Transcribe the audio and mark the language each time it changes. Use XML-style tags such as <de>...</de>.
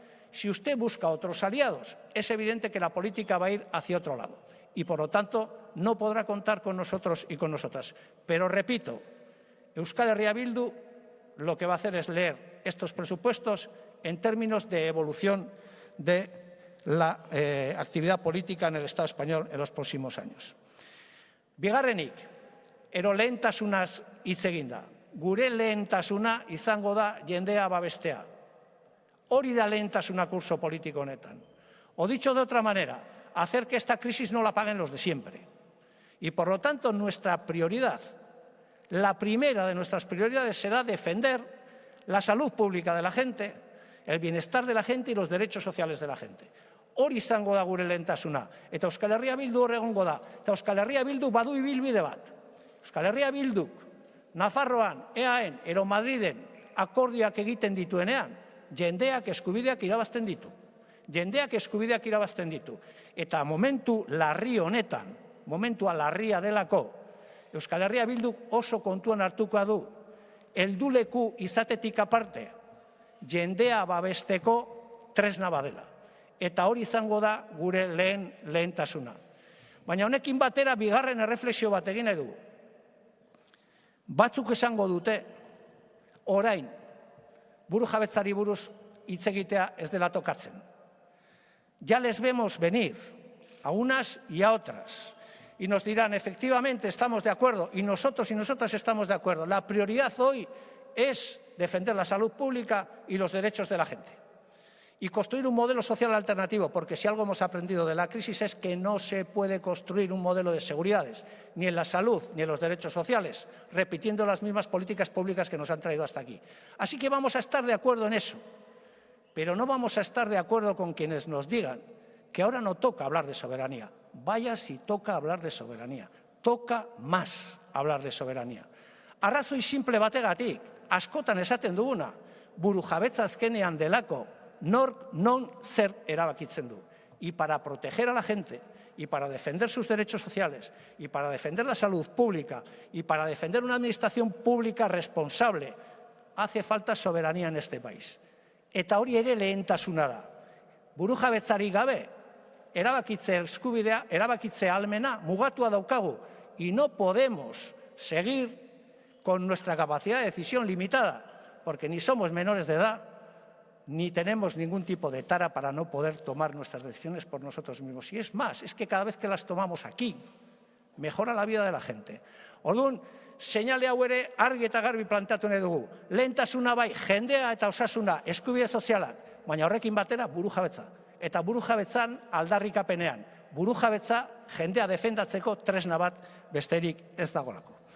<es>Si usted busca otros aliados, es evidente que la política va a ir hacia otro lado y, por lo tanto, no podrá contar con nosotros y con nosotras. Pero, repito, Euskal Herria Bildu lo que va a hacer es leer estos presupuestos en términos de evolución de la actividad política en el Estado español en los próximos años.</es> <eu>Bigarrenik, lehentasunaz hitz egin da. Gure lehentasuna izango da jendea babestea. Hori da lehentasuna kurso politiko honetan.</eu> <es>O dicho de otra manera, hacer que esta crisis no la paguen los de siempre. Y por lo tanto, nuestra prioridad, la primera de nuestras prioridades será defender la salud pública de la gente, el bienestar de la gente y los derechos sociales de la gente.</es> <eu>Hori izango da gure lehentasuna. Eta Euskal Herria Bildu hor egongo da. Eta Euskal Herria Bildu badu ibilbide bat. Euskal Herria Bilduk Nafarroan, EAEn, ero Madriden akordioak egiten dituenean, jendeak eskubideak irabazten ditu. Jendeak eskubideak irabazten ditu. Eta momentu larri honetan, momentua larria delako, Euskal Herria Bilduk oso kontuan hartuko du, helduleku izatetik aparte, jendea babesteko tresna badela. Eta hori izango da gure lehentasuna. Baina honekin batera bigarren erreflexio bat egin nahi dugu. Batzuk esango dute, orain, burujabetzari buruz hitz egitea ez dela tokatzen.</eu> <es>Ya les vemos venir, a unas y a otras, y nos dirán, efectivamente, estamos de acuerdo, y nosotros y nosotras estamos de acuerdo. La prioridad hoy es defender la salud pública y los derechos de la gente. Y construir un modelo social alternativo, porque si algo hemos aprendido de la crisis es que no se puede construir un modelo de seguridades, ni en la salud ni en los derechos sociales, repitiendo las mismas políticas públicas que nos han traído hasta aquí. Así que vamos a estar de acuerdo en eso, pero no vamos a estar de acuerdo con quienes nos digan que ahora no toca hablar de soberanía. Vaya si toca hablar de soberanía. Toca más hablar de soberanía.</es> <eu>Arrazoi simple bategatik, askotan esaten duguna, burujabetza azkenean delako, nork non zer erabakitzen du.</eu> <es>Y para proteger a la gente, y para defender sus derechos sociales, y para defender la salud pública, y para defender una administración pública responsable, hace falta soberanía en este país.</es> <eu>Eta hori ere lehentasuna da. Burujabetzari gabe, erabakitze eskubidea, erabakitze ahalmena mugatua daukagu,</eu> <es>y no podemos seguir con nuestra capacidad de decisión limitada, porque ni somos menores de edad, ni tenemos ningún tipo de tara para no poder tomar nuestras decisiones por nosotros mismos. Y es más, es que cada vez que las tomamos aquí, mejora la vida de la gente.</es> <eu>Orduan, seinale hau ere argi eta garbi planteatu nahi dugu. Lehentasuna bai, jendea eta osasuna, eskubide sozialak, baina horrekin batera burujabetza. Eta burujabetzan aldarrikapenean. Burujabetza jendea defendatzeko tresna bat besterik ez dagolako.</eu>